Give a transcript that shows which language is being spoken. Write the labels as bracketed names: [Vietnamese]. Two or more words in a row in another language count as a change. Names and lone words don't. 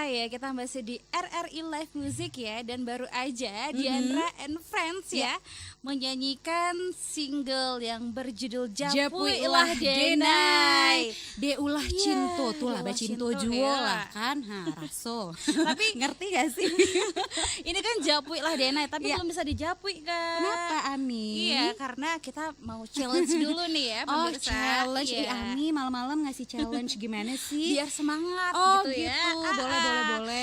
[Indonesian] kita masih di RRI Live Music ya, dan baru aja Diandra and Friends ya menyanyikan single yang berjudul Japui Ilah Denai. [Minangkabau] Deulah cinto tuh lah, cinto juo lah kan, raso. [Indonesian] Tapi ngerti gak sih? Ini kan Japui Ilah Denai, tapi belum bisa dijapui kan. Kenapa Ami? Iya, karena kita mau challenge dulu nih ya pemirsa. Challenge. Ami malam-malam ngasih challenge gimana sih? Biar semangat gitu ya. Boleh.